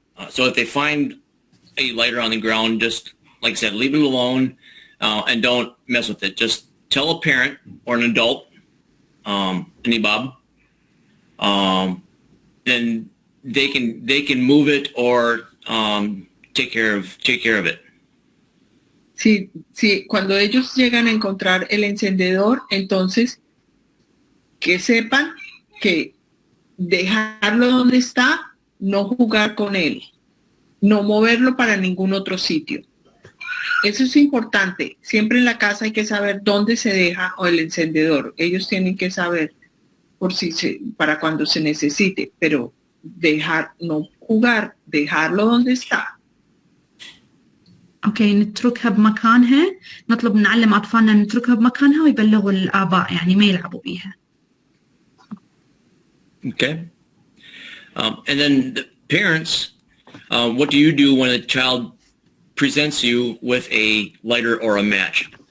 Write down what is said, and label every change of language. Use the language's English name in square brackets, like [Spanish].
[English] So if they find a lighter on the ground, just like I said, leave it alone and don't mess with it. Just tell a parent or an adult, Bob, then they can move it or take care of it. [Spanish] Sí, cuando ellos llegan a encontrar el encendedor, entonces que sepan que dejarlo donde está, no jugar con él, no moverlo para ningún otro sitio. Eso es importante. Siempre en la casa hay que saber dónde se deja el encendedor. Ellos tienen que saber para cuando se necesite, pero no jugar, dejarlo donde está. [Arabic] اوكي نتركها بمكانها، نطلب نعلم اطفالنا نتركها بمكانها ويبلغوا الاباء يعني ما يلعبوا بيها. [English] Okay. And then the parents, what do you do when a child presents you with a lighter or a match?